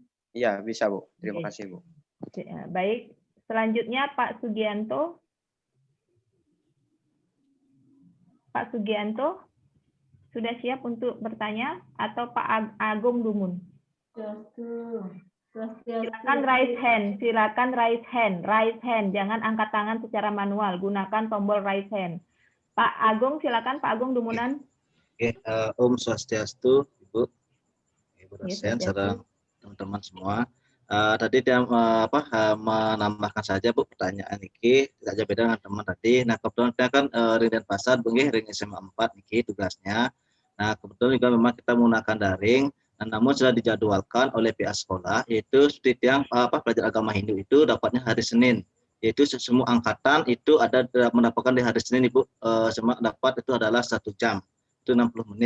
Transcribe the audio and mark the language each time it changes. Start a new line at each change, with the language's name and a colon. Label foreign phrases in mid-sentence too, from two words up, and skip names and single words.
Indonesian: Iya, bisa, Bu. Terima kasih, Bu. Baik. Selanjutnya Pak Sugianto. Pak Sugianto, sudah siap untuk bertanya? Atau Pak Agung Dumun? Silakan
English: raise hand, raise hand,
Indonesian: jangan angkat tangan secara manual, gunakan tombol
English: raise hand.
Indonesian: Pak Agung, silakan Pak Agung Dumunan. Oke,
Balinese: Om Swastiastu,
Indonesian: Ibu dosen, serta teman-teman semua. Tadi dia menambahkan saja Bu pertanyaan ini tidak beda dengan teman tadi. Nah kebetulan kita kan ring dan pasar, ring SMA 4 ini tugasnya. Nah kebetulan juga memang kita menggunakan daring. Namun sudah dijadwalkan oleh pihak sekolah, yaitu seperti yang pelajar agama Hindu itu dapatnya hari Senin, yaitu semua angkatan itu ada mendapatkan di hari Senin Ibu, semua dapat itu adalah 1 jam, itu 60 menit.